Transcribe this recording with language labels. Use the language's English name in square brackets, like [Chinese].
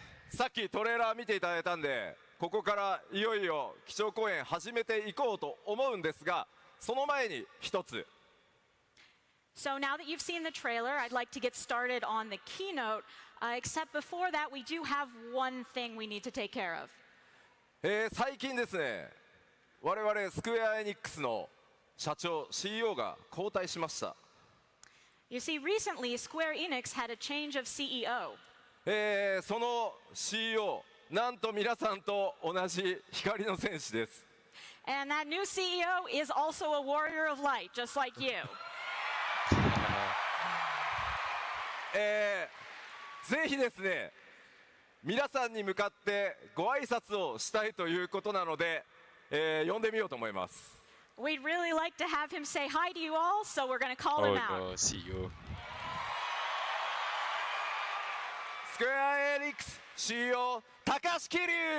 [Japanese] さっきトレーラー見ていただいたんで、ここからいよいよ基調講演始めていこうと思うんですが、その前に一つ。 [English] So now that you've seen the trailer, I'd like to get started on the keynote, except before that, we do have one thing we need to take care of. [Japanese] 最近ですね、我々スクエアエニックスの社長 CEO が交代しました。 [English] You see, recently, Square Enix had a change of CEO. [Japanese] その CEO、なんと皆さんと同じ光の戦士です。 [English] And that new CEO is also a warrior of light, just like you. [Japanese] ぜひですね、皆さんに向かってご挨拶をしたいということなので、呼んでみようと思います。 [English] We'd really like to have him say hi to you all, so we're going to call Oh him out. no, CEO. [Japanese] スクエアエニックス CEO 高橋桐生。